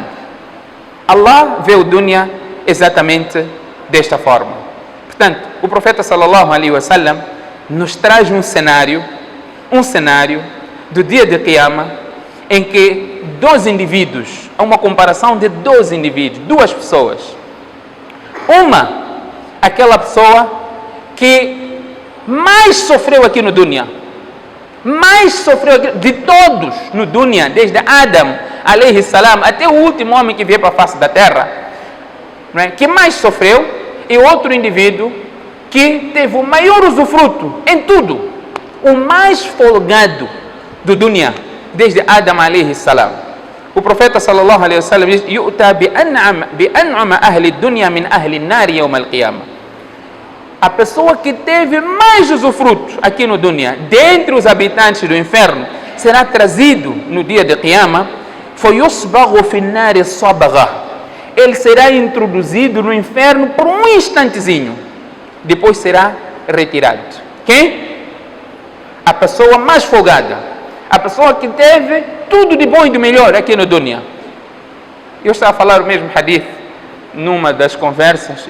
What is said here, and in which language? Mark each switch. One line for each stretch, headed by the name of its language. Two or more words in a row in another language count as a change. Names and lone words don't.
Portuguese: Allah vê o dunya exatamente desta forma. Portanto, o profeta
Arabic: صلى الله عليه وسلم
Portuguese: nos traz um cenário do dia de Qiyamah, em que dois indivíduos, há uma comparação de dois indivíduos, duas pessoas. Uma, aquela pessoa que mais sofreu aqui no dunya, mais sofreu de todos no dunya, desde Adam
Arabic: عليه السلام
Portuguese: até o último homem que veio para a face da terra, não é? Que mais sofreu, e outro indivíduo que teve o maior usufruto em tudo, o mais folgado do dunya, desde Adam
Arabic: عليه السلام.
Portuguese: O profeta
Arabic: صلى الله عليه وسلم diz: يؤتى بأنعم أهل الدنيا من أهل النار يوم القيامة.
Portuguese: A pessoa que teve mais usufruto aqui no dunya, dentre os habitantes do inferno, será trazido no dia de Qiyamah.
Arabic: فيصبغ في النار صبغة.
Portuguese: Ele será introduzido no inferno por um instantezinho, depois será retirado. Quem? A pessoa mais folgada, a pessoa que teve tudo de bom e de melhor aqui no dunya. Eu estava a falar o mesmo hadith numa das conversas.